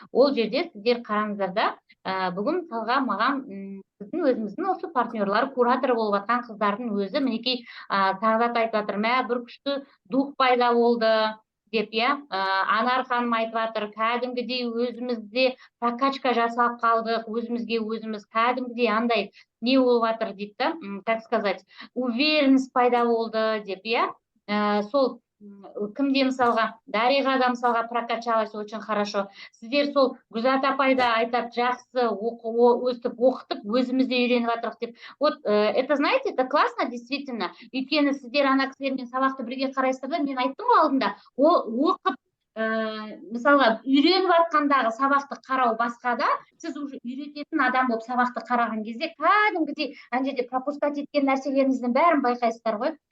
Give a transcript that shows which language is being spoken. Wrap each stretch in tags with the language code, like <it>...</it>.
<kk>Ол жерде сіздер қараңыздар да, бүгін мысалға маған біздің өзіміздің осы партнерлар, куратор болып жатқан қыздардың өзі мінекей Сағдат айтып жатыр, бір күшті дух пайда болды деп, Анар ханым айтып жатыр, кәдімгідей өзімізде прокачка жасап қалдық, өзімізге өзіміз кәдімгідей андай не болып жатыр дейді,</kk> <ru>как сказать, уверенность</ru> <kk>пайда болды деп, сол кімде мысалға, Дариғада мысалға</kk> <ru>прокачалась очень хорошо.</ru> <kk>Сіздер сол Гүзат апай да айтады, жақсы өстіп оқытып, өзімізде үйреніп жатырық деп.</kk> <ru>Вот, это, знаете, это классно, действительно.</ru> <kk>Өйткені сіздер ана кісілермен сабақты бірге қарайсыздар да, мен айттым ғой алдында, оқып, мысалға, үйреніп жатқандағы сабақты қарау басқада, сіз уже үйрететін адам болып сабақты қараған кезде, кәдімгідей ана жерде пропускать еткен нәрселеріңіздің бәрін байқайсыздар ғой.</kk>